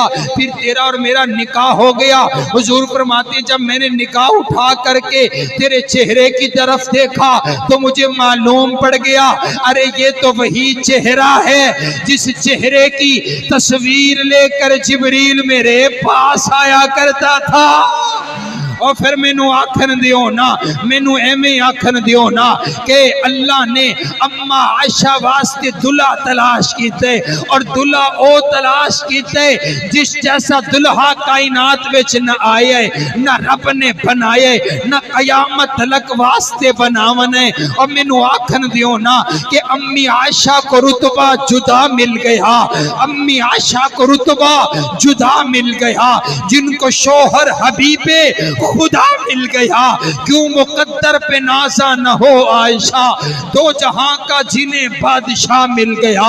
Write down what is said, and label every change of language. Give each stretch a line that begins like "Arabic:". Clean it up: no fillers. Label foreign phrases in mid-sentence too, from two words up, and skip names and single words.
Urdu: پھر تیرا اور میرا نکاح ہو گیا۔ حضور فرماتے جب میں نے نکاح اٹھا کر کے تیرے چہرے کی طرف دیکھا تو مجھے معلوم پڑ گیا ارے یہ تو وہی چہرہ ہے جس چہرے کی تصویر لے کر جبریل میرے پاس آیا کرتا تھا۔
Punjabi: اور پھر مینوں آکھن دیو نا، مینوں ایویں آکھن دیو نا کہ اللہ نے اماں عائشہ واسطے دلہا تلاش کیتے، اور دلہا او تلاش کیتے جس جیسا دلہا کائنات وچ نہ آئے، نہ رب نے بنائے، نہ قیامت تلک واسطے بناونے۔ اور مینوں آکھن دیو نا کہ
Urdu: امی عائشہ کو رتبہ جدا مل گیا، امی عائشہ کو رتبہ جدا مل گیا، جن کو شوہر حبیب خدا مل گیا۔ کیوں مقدر پہ نازا نہ ہو عائشہ، دو جہاں کا جنہیں بادشاہ مل گیا۔